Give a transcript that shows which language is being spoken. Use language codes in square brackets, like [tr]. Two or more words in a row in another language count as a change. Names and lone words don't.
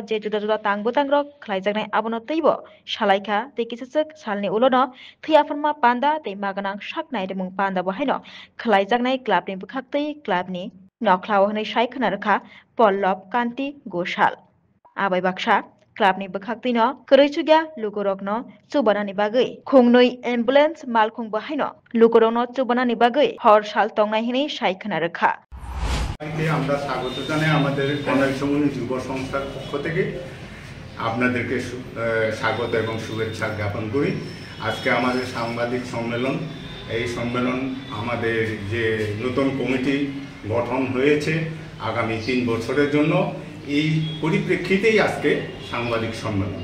[trp] je juda juda tangrok khlaijaknai abono teibo shalaikha tei kisachak salni ulono thiaforma panda tei maganang saknai remung panda bo haino khlaijaknai club ni bukakti club ni nokhlao hnai shaikhana rakha Pollab Kanti Goshal abai baksa club ni bukakti no koroichugya lukorok no chubanani bagui khungnui ambulance malkhung bo haino lukorok no chubanani bagui hor sal tongnai hinai shaikhana rakha [bn] আমরা স্বাগত জানাই আমাদের কর্নেল চৌমুনি যুব সংস্থার পক্ষ থেকে আপনাদেরকে স্বাগত এবং শুভেচ্ছা জ্ঞাপন করি। আজকে আমাদের সাংবাদিক সম্মেলন, এই সম্মেলন আমাদের যে নতুন কমিটি গঠন হয়েছে আগামী 3 বছরের জন্য, এই পরিপ্রেক্ষিতেই আজকে সাংবাদিক সম্মেলন।